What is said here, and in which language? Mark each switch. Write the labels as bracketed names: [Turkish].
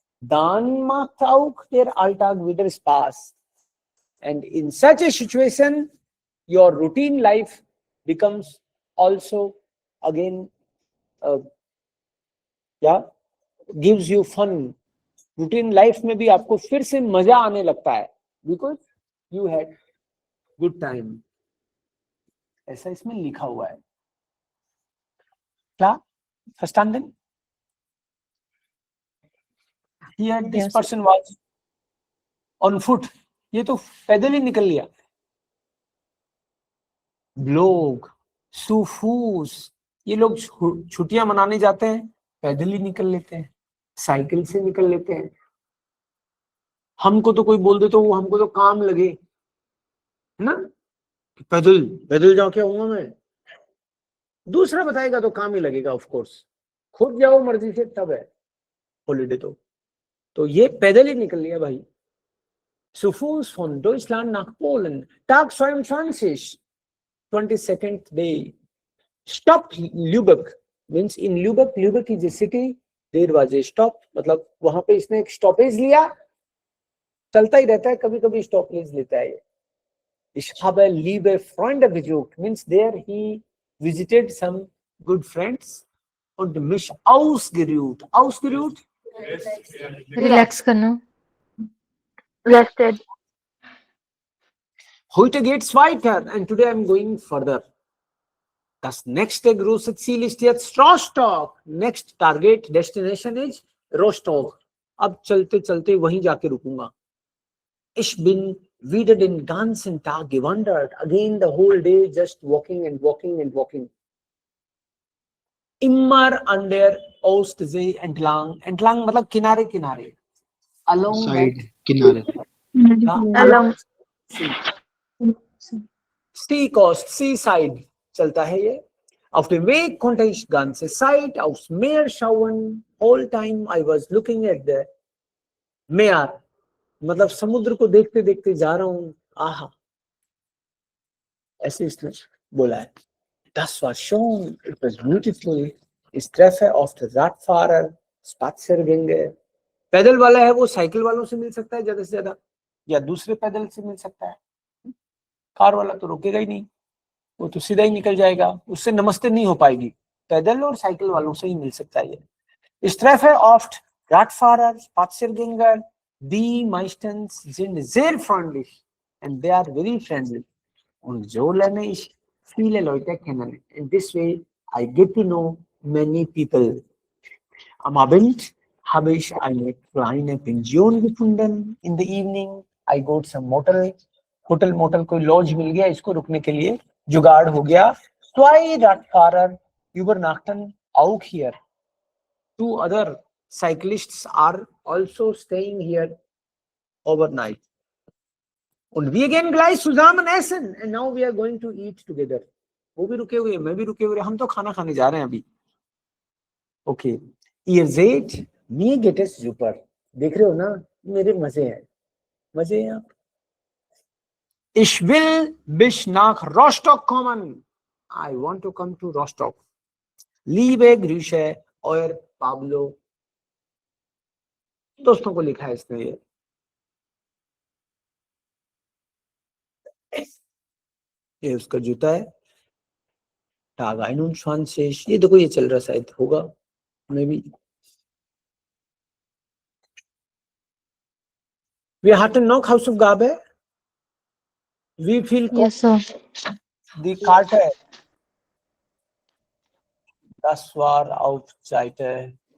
[German] Dann macht auch der Alltag wieder Spaß. [English] And in such a situation, your routine life becomes also again, gives you fun. [Hindi] Routine life में भी आपको फिर से मजा आने लगता है, [English] because you had good time. [Hindi] ऐसा इसमें लिखा हुआ है. क्या? [German] Verstanden? [English] Here this Yes. person was on foot. [Hindi] ये तो पैदल ही निकल लिया. लोग सुफूस, ये लोग छुट्टियां मनाने जाते हैं, पैदल ही निकल लेते हैं, साइकिल से निकल लेते हैं. हमको तो कोई बोल दे तो वो हमको तो काम लगे, है ना, पैदल पैदल जाके आऊंगा मैं. दूसरा बताएगा तो काम ही लगेगा. ऑफ कोर्स खुद जाओ मर्जी से तब है हॉलीडे. तो ये पैदल ही निकल लिया भाई. [German] Zu Fuß von Deutschland nach Polen. Tag 22, [English] 22nd day. Stop Lübeck. Means in Lübeck, Lübeck is a city. There was a stop. [Hindi] मतलब वहां पे इसने एक स्टॉपेज लिया. चलता ही रहता है, कभी कभी स्टॉपेज लेता है. [German] Ich habe liebe Freunde besucht. [English] Means there he visited some good friends [German] und mich ausgeruht. Ausgeruht? [Hindi] Relax करना. [English] Rested. [German] Heute geht's weiter [English] and today I'm going further. [German] Das nächste große Ziel ist jetzt Rostock. [English] Next target destination is Rostock. [Hindi] अब चलते चलते वहीं जाके रुकूंगा. [German] Ich bin wieder den ganzen Tag gewandert. [English] Again the whole day just walking and walking and walking. [German] Immer an der Ostsee entlang. [Hindi] Entlang मतलब किनारे किनारे. [English] Along Side. Kinare. Along. Sea coast, seaside [Hindi] चलता है ये. [German] Auf dem Weg konnte ich ganze Zeit aufs Meer schauen. [English] Whole time I was looking at the Meer. [Hindi] मतलब समुद्र को देखते देखते जा रहा हूँ. आहा, ऐसे इसने बोला है. [German] Das war schön, [English] it was beautiful. [German] Ich treffe auf den Radfahrer, Spaziergänger. [Hindi] पैदल वाला है वो साइकिल वालों से मिल सकता है ज्यादा से ज्यादा, या दूसरे पैदल से मिल सकता है. कार वाला तो रुकेगा ही नहीं, वो तो सीधा ही निकल जाएगा, उससे नमस्ते नहीं हो पाएगी. पैदल और साइकिल वालों से ही मिल सकता है ये. [German] Ich treffe oft Radfahrer, Spaziergänger, die meistens sind sehr freundlich [English] and they are very friendly. [German] Und so lerne ich viele Leute kennen. [English] In this way I get to know many people. [German] Am Abend habe ich eine kleine Pension gefunden. [English] In the evening I got some motel. [Hindi] Hotel motel कोई laws मिल गया, इसको रुकने के लिए जुगाड़ हो गया. [German] Zwei Radfahrer übernachten auch hier. [English] 2 other cyclists are also staying here overnight. [German] Und wir gehen gleich zusammen essen. [English] And now we are going to eat together. [Hindi] वो भी रुके हुए, मैं भी रुके हुए, हम तो खाना खाने जा रहे हैं अभी. [English] Okay. [German] Ihr seht, mir geht es super. [Hindi] देख रहे हो ना, मेरे मजे हैं. मजे हैं आप. [German] Ich will bis nach Rostock kommen. [English] I want to come to Rostock. [German] Liebe Grüße, euer Pablo. [Hindi] दोस्तों को लिखा है इसने ये उसका जूता है. [German] Tag 21. [Hindi] ये देखो ये चल रहा शायद होगा may be. [German] Wir hatten noch Hausaufgabe. Wie viel [English] Yes, sir. [German] die Karte? Das war auf Seite.